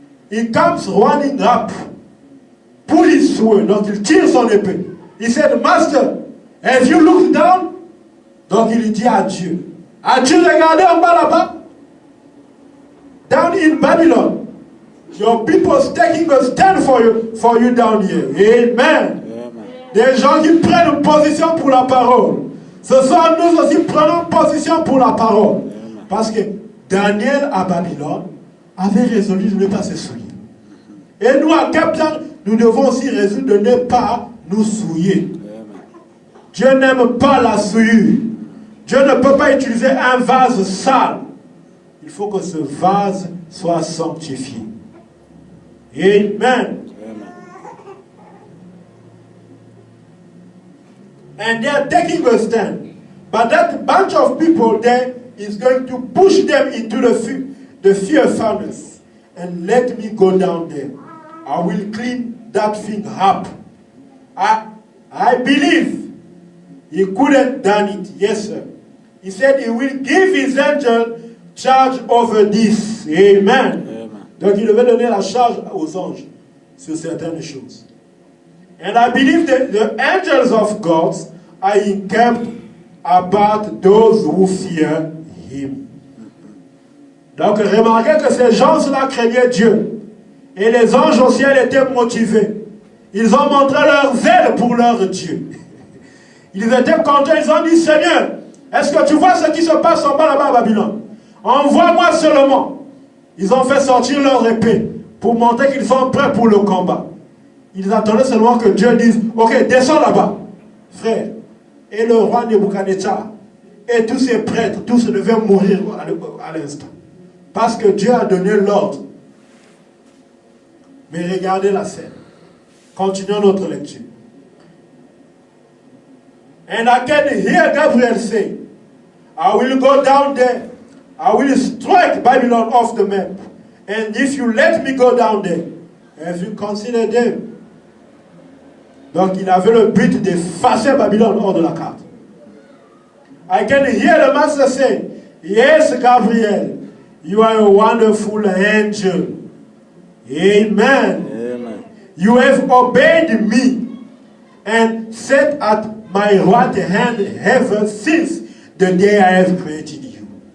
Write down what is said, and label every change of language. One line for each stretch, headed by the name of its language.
English: He comes running up, pull his sword.
French: Donc il tire son épée.
English: He said, Master, have you looked down?
French: Donc il dit à Dieu. As-tu regardé en bas là-bas?
English: Down in Babylon. Your people's taking a stand for you down here. Amen.
French: Des gens qui prennent position pour la parole. Ce soir, nous aussi prenons position pour la parole. Parce que Daniel à Babylone avait résolu de ne pas se souiller. Et nous à Cap Town, nous devons aussi résoudre de ne pas nous souiller. Dieu n'aime pas la souillure. Dieu ne peut pas utiliser un vase sale. Il faut que ce vase soit sanctifié. Amen.
English: And they are taking a stand. But that bunch of people there is going to push them into the fear furnace. And let me go down there. I will clean that thing up. I believe he couldn't done it. Yes, sir. He said he will give his angel charge over this. Amen.
French: Donc il devait donner la charge aux anges sur certaines choses.
English: And I believe that the angels of God are encamped about those who fear him.
French: Donc remarquez que ces gens-là craignaient Dieu. Et les anges au ciel étaient motivés. Ils ont montré leur zèle pour leur Dieu. Ils étaient contents, ils ont dit, Seigneur, est-ce que tu vois ce qui se passe en bas là-bas à Babylone? Envoie-moi seulement. Ils ont fait sortir leur épée pour montrer qu'ils sont prêts pour le combat. Ils attendaient seulement que Dieu dise, ok, descends là-bas. Frère, et le roi Nebuchadnezzar et tous ses prêtres, tous devaient mourir à l'instant. Parce que Dieu a donné l'ordre. Mais regardez la scène. Continuons notre lecture.
English: And I can hear Gabriel say, I will go down there. I will strike Babylon off the map. And if you let me go down there, have you considered them?
French: Donc il avait le but d'effacer Babylone hors de la carte.
English: I can hear the master say, yes, Gabriel, you are a wonderful angel. Amen. Amen. You have obeyed me and sat at my right hand ever since the day I have created you.